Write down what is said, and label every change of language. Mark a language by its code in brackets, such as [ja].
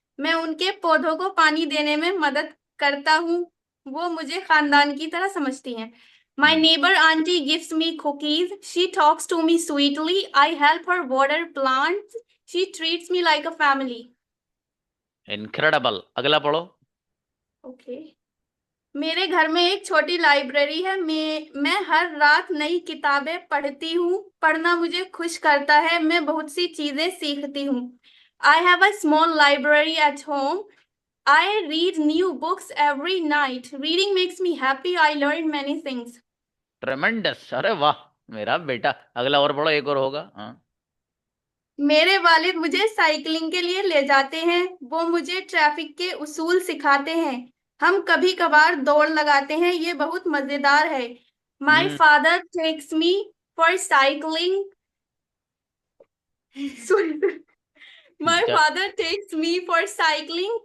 [hi] मैं उनके पौधों को पानी देने में मदद करता हूँ। वो मुझे खानदान की तरह समझती हैं। [en] My hmm. neighbor auntie gives me cookies. She talks to me sweetly. I help her water plants. She treats me like a family. [hi] Incredible. अगला पढ़ो। [en] Okay. [hi] मेरे घर में एक छोटी लाइब्रेरी है। मैं हर रात नई किताबें पढ़ती हूँ। पढ़ना मुझे खुश करता है। मैं बहुत सी चीजें सीखती हूँ। [en] I have a small library at home. I read new books every night. Reading makes me happy. I learn many things. [hi] ट्रेमेंडस, अरे वाह मेरा बेटा। अगला और पढ़ो, एक और होगा। हाँ। मेरे वालिद मुझे साइकिलिंग के लिए ले जाते हैं। वो मुझे ट्रैफिक के उसूल सिखाते हैं। हम कभी कभार दौड़ लगाते हैं। ये बहुत मजेदार है। माई हम्म। [en] Father takes me for cycling. My [hi] चल। [en] father takes me for cycling.